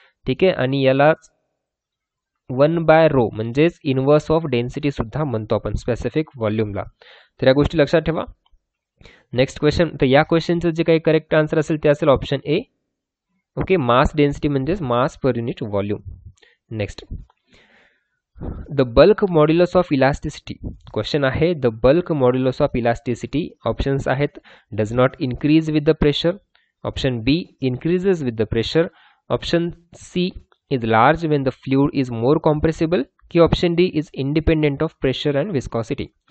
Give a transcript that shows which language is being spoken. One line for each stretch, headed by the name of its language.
Marathi: ठीक आहे, आणि याला 1/रो म्हणजेच इनवर्स ऑफ डेन्सिटी सुद्धा म्हणतो आपण स्पेसिफिक व्हॉल्यूमला. तर या गोष्टी लक्षात ठेवा. नेक्स्ट क्वेश्चन, तर या क्वेश्चनचं जे काही करेक्ट आन्सर असेल ते असेल option A. Okay, mass density म्हणजेच मास per unit volume.
English: Next, the bulk modulus of elasticity.
Marathi: Question आहे
English: The bulk modulus of elasticity.
Marathi: Options आहेत
English: Does not increase with the pressure, option B increases with the pressure, option C is large when the fluid is more compressible, की option D is independent of pressure and viscosity.